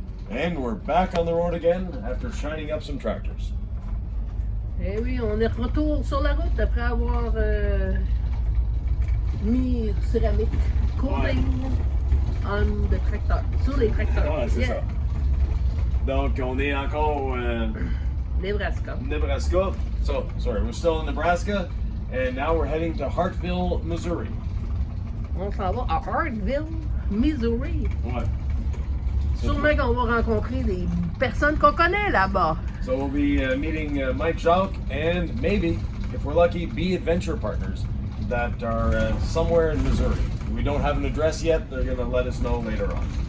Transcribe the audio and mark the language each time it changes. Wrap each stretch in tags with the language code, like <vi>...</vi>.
<en>And we're back on the road again after shining up some tractors.</en> <fr>Eh oui, on est de retour sur la route après avoir mis céramique coating</fr> <en>on the tracteur,</en> <fr>sur les tracteurs. Ouais, c'est ça. Donc, on est encore au Nebraska. Nebraska.</fr> <en>So, sorry, we're still in Nebraska, and now we're heading to Hartville, Missouri.</en> <fr>On s'en va à Hartville, Missouri. Ouais. Sûrement qu'on va rencontrer des personnes qu'on connaît là-bas.</fr> <en>So we'll be meeting Mike Jacques and maybe, if we're lucky, be adventure partners that are somewhere in Missouri. We don't have an address yet. They're going to let us know later on.</en>